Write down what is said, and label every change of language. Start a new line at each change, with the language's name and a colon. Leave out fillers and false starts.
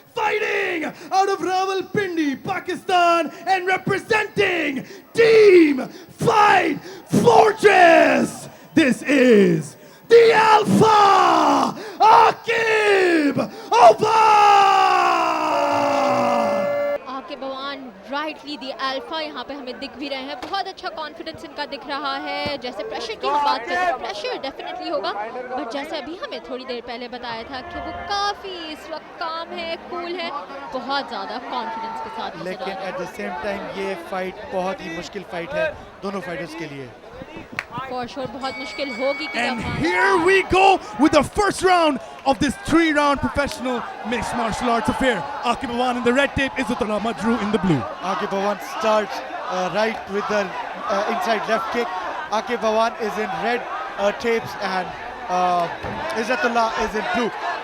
English: Fighting out of Rawalpindi, Pakistan, and representing Team Fight Fortress, this is the Alpha Aqib Oban!
Hindi: आके भगवान
English: rightly दी alpha
Hindi: यहाँ पे हमें दिख भी रहे हैं, बहुत अच्छा कॉन्फिडेंस इनका दिख रहा है। जैसे प्रेशर की हम बात करें तो प्रेशर डेफिनेटली होगा, बट जैसे अभी हमें थोड़ी देर पहले बताया था कि वो काफ़ी इस वक्त काम है, कूल है, बहुत ज़्यादा कॉन्फिडेंस के साथ। लेकिन
English: at the same time
Hindi: ये फाइट बहुत ही मुश्किल फाइट है दोनों फाइटर्स के लिए।
English: for sure
Hindi: बहुत मुश्किल होगी कि
English: And here we go with the first round of this 3-round professional mixed martial arts affair. Aqib Oban in the red tape, Izzatullah Majru in the blue. Aqib Oban starts right with the inside left kick. Aqib Oban is in red tapes and Izzatullah is in blue.